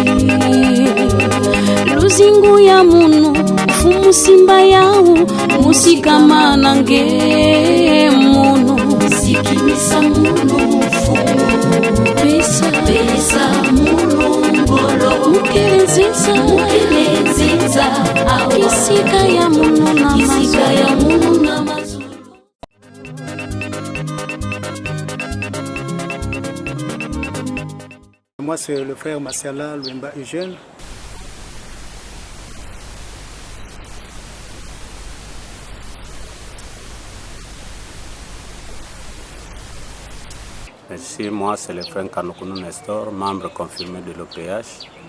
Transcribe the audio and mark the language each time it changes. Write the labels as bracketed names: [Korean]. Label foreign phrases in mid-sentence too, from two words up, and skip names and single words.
[Kongo] luzingu ya munu fumu simba yau musikama nange munu sikimisa munu fumu pesa mulungolo mukelezeza kisika ya munu na mazulu. [French] Moi, c'est le frère Masiala Luemba Eugène. Ici, moi, c'est le frère Kanokounou Nestor, membre confirmé de l'OPH.